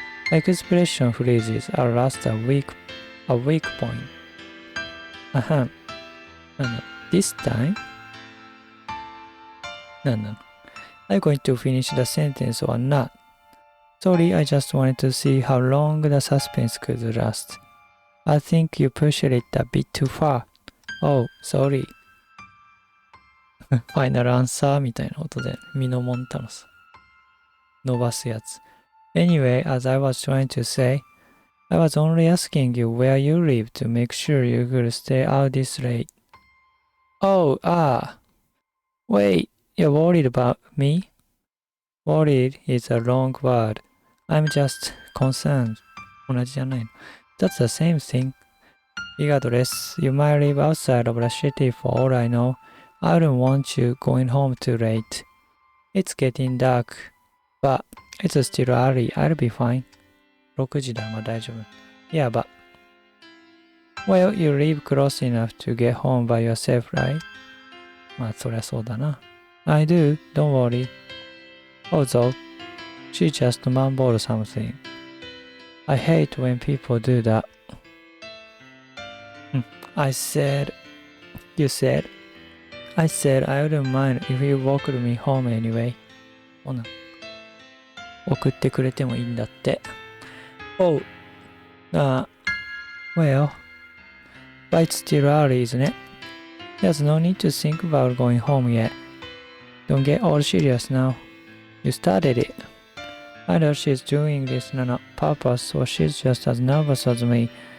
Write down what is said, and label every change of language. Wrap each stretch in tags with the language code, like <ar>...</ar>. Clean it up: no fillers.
<en>Expression freezes are last a weak point. Ahem. This time? No. Are you going to finish the sentence or not? Sorry, I just wanted to see how long the suspense could last. I think you pushed it a bit too far. Oh, sorry.</en> <ja>Final answer みたいなことでミノモンタノス伸ばすやつ。</ja> <en>Anyway, as I was trying to say, I was only asking you where you live to make sure you could stay out this late. Oh, Wait, you're worried about me? Worried is a wrong word. I'm just concerned.</en> <ja>同じじゃないの。</ja> <en>That's the same thing. Regardless, you might live outside of the city for all I know. I don't want you going home too late. It's getting dark, but it's still early. I'll be fine.</en> <ja>6時だ、まあ大丈夫。</ja> <en>Yeah, but... Well, you live close enough to get home by yourself, right?</en> <ja>まあそりゃそうだな。</ja> <en>I do, don't worry. Although, she just mumbled something. I hate when people do that. You said I wouldn't mind if you walked me home anyway.</en> <ja>ほな。送ってくれてもいいんだって。</ja> <en>Oh, well, but it's still early, isn't it? There's no need to think about going home yet. Don't get all serious now. You started it. Either she's doing this on purpose or she's just as nervous as me.</en>